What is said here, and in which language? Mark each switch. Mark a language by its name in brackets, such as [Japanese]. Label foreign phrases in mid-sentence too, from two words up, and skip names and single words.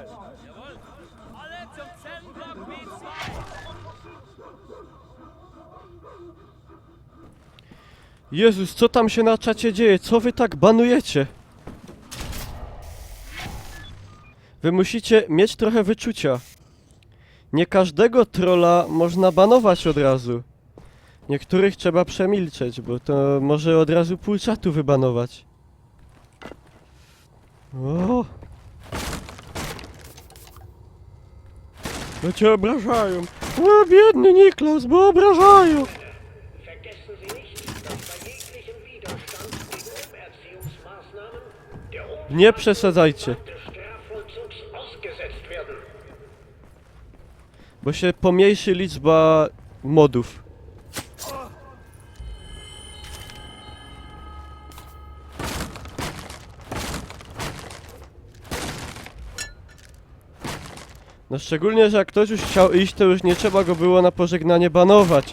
[German] Jawohl. Alle zum Zellblock B2. [Polish] Jezus, co tam się na czacie dzieje? Co wy tak banujecie? Wy musicie mieć trochę wyczucia. Nie każdego trolla można banować od razu. Niektórych trzeba przemilczeć, bo to może od razu pół czatu wybanować. O! No cię obrażają. O, biedny Niklaus, bo obrażają. [German] Vergessen Sie nicht, dass bei jeglichem Widerstand gegen Umerziehungsmaßnahmen der [Polish] Nie przesadzajcie, [German] des Strafvollzugs ausgesetzt werden. [Polish] bo się pomniejszy liczba modów. No szczególnie, że jak ktoś już chciał iść, to już nie trzeba go było na pożegnanie banować.